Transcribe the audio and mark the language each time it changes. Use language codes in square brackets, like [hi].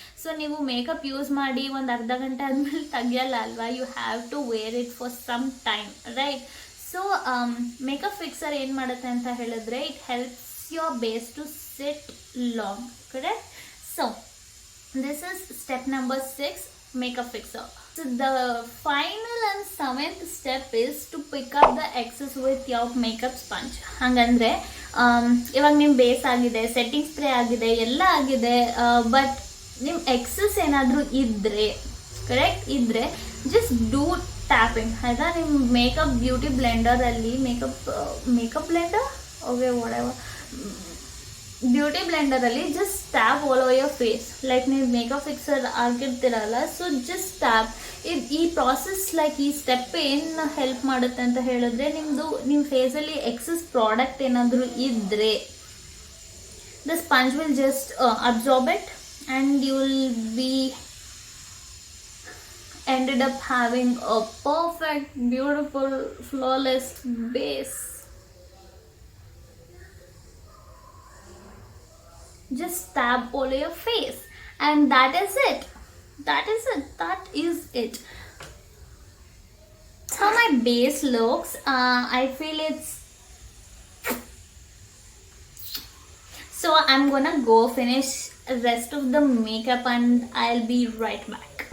[kn] So ನೀವು makeup use ಮಾಡಿ ಒಂದು ಅರ್ಧ ಗಂಟೆ ಆದಮೇಲೆ ತೆಗಿಯಲ್ಲ ಅಲ್ವಾ, [en] You have to wear it for some time, right? So makeup fixer [kn] ಏನು ಮಾಡುತ್ತೆ ಅಂತ ಹೇಳಿದ್ರೆ [en] It helps your base to set long, correct? So this is step number 6, makeup fixer. So the final and 7th step is to pick up the excess with your makeup sponge. [kn] ಹಂಗಂದ್ರೆ ಇವಾಗ ನಿಮ್ಮ base ಆಗಿದೆ, setting spray ಆಗಿದೆ, ಎಲ್ಲ ಆಗಿದೆ, but ನಿಮ್ಮ excess ಏನಾದರೂ ಇದ್ದರೆ, ಕರೆಕ್ಟ್ ಇದ್ದರೆ, [en] just do tapping, [kn] ಆಯಿತಾ? ನಿಮ್ಮ makeup beauty ಬ್ಲೆಂಡರಲ್ಲಿ makeup Blender, okay, ವಾಟೆವರ್, beauty ಬ್ಲೆಂಡರಲ್ಲಿ just tap all over your face. Like ನೀವು makeup fixer ಆಗಿರ್ತಿರಲ್ಲ, so just tap. ಈ ಪ್ರಾಸೆಸ್, ಲೈಕ್ ಈ ಸ್ಟೆಪ್ ಏನು ಹೆಲ್ಪ್ ಮಾಡುತ್ತೆ ಅಂತ ಹೇಳಿದ್ರೆ, ನಿಮ್ಮ ಫೇಸಲ್ಲಿ ಎಕ್ಸಸ್ ಪ್ರಾಡಕ್ಟ್ ಏನಾದರೂ ಇದ್ದರೆ [en] The sponge will just absorb it and you will be ended up having a perfect, beautiful, flawless base. Just tap all your face and that is it. That is it. How my base looks. I feel it's, so I'm gonna go finish rest of the makeup and I'll be right back.